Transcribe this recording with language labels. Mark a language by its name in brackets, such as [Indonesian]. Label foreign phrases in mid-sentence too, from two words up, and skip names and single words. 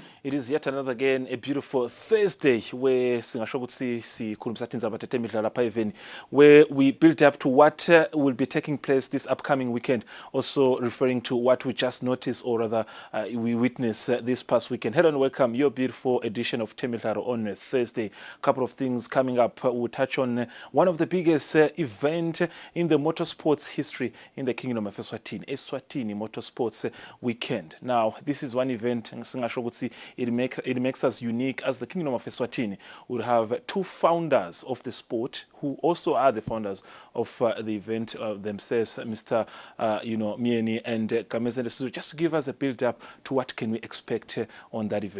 [English] It is yet another again a beautiful Thursday where [Swati] singasho ukuthi sikhulumisana indaba Temidlalo lapha [English] even where we build up to what will be taking place this upcoming weekend, also referring to what we just noticed or rather we witnessed this past weekend. Hello and welcome your beautiful edition of Temidlalo on a Thursday. A couple of things coming up. We'll touch on one of the biggest event in the motorsports history in the Kingdom of Eswatini Motorsports Weekend. Now this is one event [Swati] singasho ukuthi [English] it makes us unique as the Kingdom of Eswatini. We'll have two founders of the sport who also are the founders of the event themselves, Mr. Mieni and Kamezende, just to give us a build-up to what can we expect on that event.